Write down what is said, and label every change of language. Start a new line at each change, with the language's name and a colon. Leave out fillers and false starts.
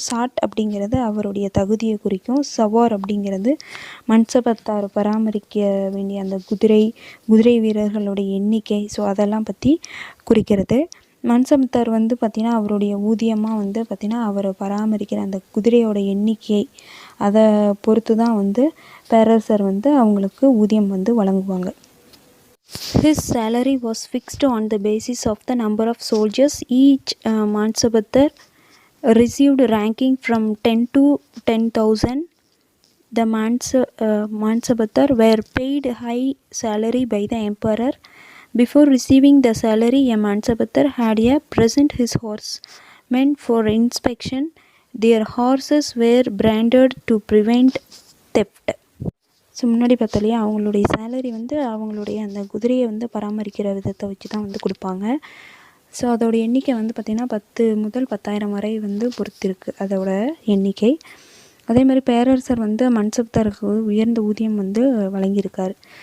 Tamil: Chat அப்படிங்கிறது அவருடைய தகுதியை குறிக்கும். சவார் அப்படிங்கிறது மன்சபத்தார் பராமரிக்க வேண்டிய அந்த குதிரை வீரர்களுடைய எண்ணிக்கை, ஸோ அதெல்லாம் பற்றி குறிக்கிறது. மன்சபத்தார் வந்து பார்த்திங்கன்னா அவருடைய ஊதியமாக வந்து பார்த்திங்கன்னா அவர் பராமரிக்கிற அந்த குதிரையோட எண்ணிக்கை, அதை பொறுத்து தான் வந்து பேரரசர் வந்து அவங்களுக்கு ஊதியம் வந்து வழங்குவாங்க.
English: His salary was fixed on the basis of the number of soldiers. Each Mansabatar received ranking from 10 to 10,000. The Mansabatar were paid high salary by the emperor. Before receiving the salary, a Mansabatar had a present his horsemen for inspection. Their horses were branded to prevent theft.
Tamil: So முன்னாடி பார்த்தாலையே அவங்களுடைய salary வந்து அவங்களுடைய அந்த குதிரையை வந்து பராமரிக்கிற விதத்தை வச்சு தான் வந்து கொடுப்பாங்க. ஸோ அதோடய எண்ணிக்கை வந்து பார்த்திங்கன்னா 10 முதல் 10,000 வரை வந்து பொறுத்திருக்கு அதோட எண்ணிக்கை. அதே மாதிரி பேரரசர் வந்து மன்சப்தாருக்கு உயர்ந்த ஊதியம் வந்து வழங்கியிருக்கார்.